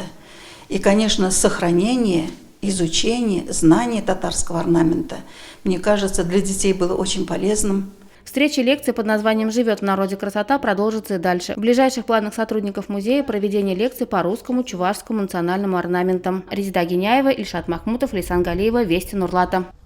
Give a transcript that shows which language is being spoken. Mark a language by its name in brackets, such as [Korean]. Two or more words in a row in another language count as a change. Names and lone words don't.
[Russian] И, конечно, сохранение, изучение, знание татарского орнамента, мне кажется, для детей было очень полезным. Встреча лекции под названием «Живет в народе красота» продолжится и дальше. В ближайших планах сотрудников музея проведение лекций по русскому, чувашскому национальному орнаментам. Резида Геняева, Ильшат Махмутов, Лейсан Галиева, Вести Нурлата.